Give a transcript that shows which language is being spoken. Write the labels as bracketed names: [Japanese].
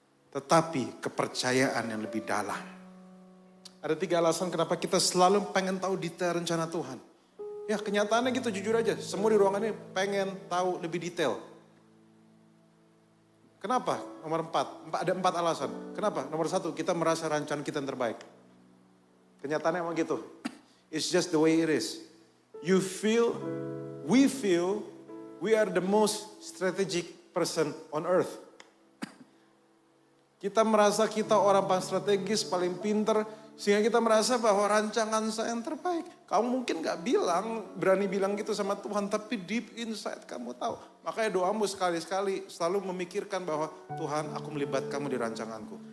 [Indonesian] Tetapi kepercayaan yang lebih dalam. Ada 3 alasan kenapa kita selalu pengen tahu detail rencana Tuhan. Ya kenyataannya gitu jujur aja. Semua di ruangan ini pengen tahu lebih detail. Kenapa? Nomor 4. Ada 4 alasan. Kenapa? Nomor 1, kita merasa rancangan kita yang terbaik. Kenyataannya emang gitu. [English] It's just the way it is. You feel, we are the most strategic person on earth. [Indonesian] Kita merasa kita orang paling strategis, paling pinter, sehingga kita merasa bahwa rancangan saya yang terbaik. Kamu mungkin gak berani bilang gitu sama Tuhan, tapi [English] deep inside [Indonesian] kamu tahu. Makanya doamu sekali-sekali selalu memikirkan bahwa Tuhan, aku melibat kamu di rancanganku.